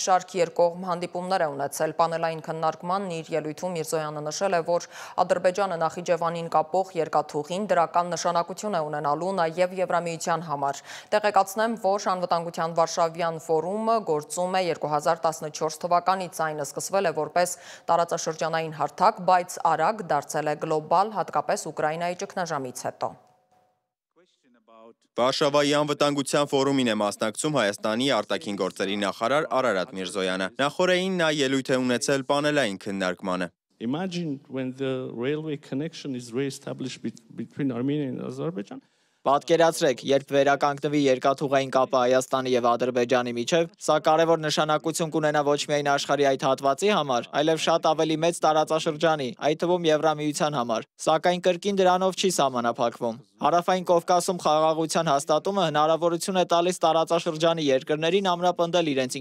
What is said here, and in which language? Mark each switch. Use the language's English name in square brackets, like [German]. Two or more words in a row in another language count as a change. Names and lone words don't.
[Armenian] շարք երկկողմ հանդիպումներ է ունեցել։ Պանելային քննարկմանն իր ելույթում Միրզոյանը նշել է, որ Ադրբեջանը Նախիջևանին կապող երկաթուղին դրական նշանակություն է ունենալու նաև Եվրամիության համար։ Տեղեկացնեմ, որ անվտանգության Վարշավյան ֆորումը գործում է 2014 թվականից, այն սկսվել է որպես տարածաշրջանային հարթակ, բայց արագ դարձել է գլոբալ, հատկապես Ուկրաինայի ճգնաժամից հետո։ Վարշավայի անվտանգության ֆորումին է մասնակցում Հայաստանի արտաքին գործերի նախարար Արարատ Միրզոյանը։ Նախորդին նա ելույթ է ունեցել պանելային քննարկմանը։ [English] Imagine when the railway connection is re-established between Armenia and Azerbaijan. [Armenian] Պատկերացրեք, երբ վերականգնվի երկաթուղային կապը Հայաստանի եւ Ադրբեջանի միջև, սա կարևոր նշանակություն կունենա ոչ միայն աշխարհի այդ հատվածի համար, այլև շատ ավելի մեծ տարածաշրջանի, այդ թվում Եվրամիության համար, սակայն կրկին դրանով չի սահմանափակվում։ Հարավային Կովկասում խաղաղության հաստատումը հնարավորություն է տալիս տարածաշրջանի երկրներին ամրապնդել իրենց